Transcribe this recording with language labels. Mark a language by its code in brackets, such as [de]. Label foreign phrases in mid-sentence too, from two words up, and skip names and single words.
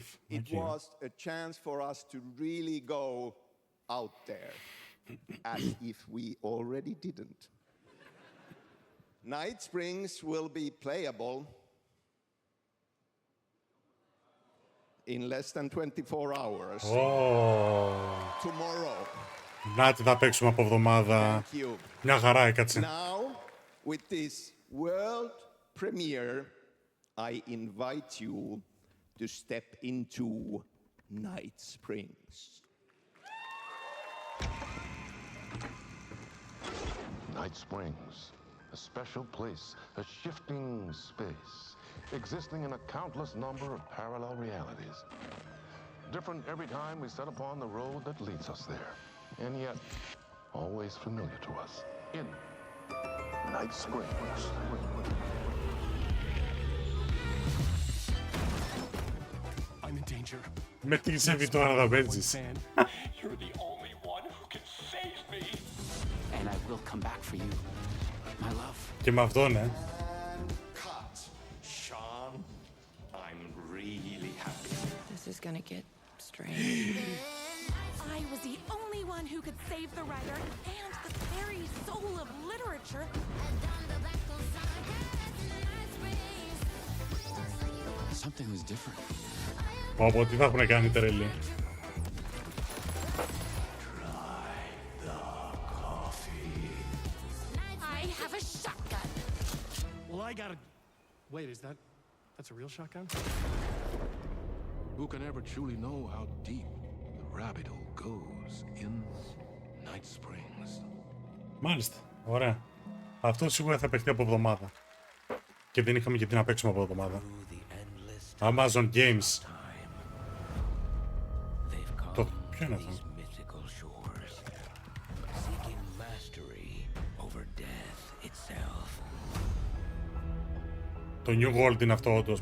[en] It was a chance for us to really go out there, as if we already didn't. Night Springs will be playable in less than 24 hours. Tomorrow. [el] Να τι θα παίξουμε από εβδομάδα. Μια χαρά έκατσε. [en] Now, with this world premiere, I invite you to step into Night Springs. Night Springs, a special place, a shifting space, existing in a countless number of parallel realities. Different every time we set upon the road that leads us there, and yet always familiar to us. In Night Springs. I'm in danger. [el] Με τι ξέφυγε τώρα να παίζεις. [en] You're the only one who can save me. And I will come back for you, my love. [el] Και με αυτό, ναι. [en] Cut. Sean, I'm really happy. This is gonna get strange. I was the only one who could save the writer and the very soul of literature. Something was different. [el] Πω, τι θα έχουν κάνει τρελή. [en] I gotta... Wait, that's a real shotgun? Who can ever truly know how deep the rabbit hole goes in Night Springs? [el] Μάλιστα, ωραία. Αυτό σίγουρα θα παιχτεί από εβδομάδα. Και δεν είχαμε και τι να παίξουμε από εβδομάδα. Amazon Games. Το ποιο είναι αυτό? Το New World είναι αυτό όντως.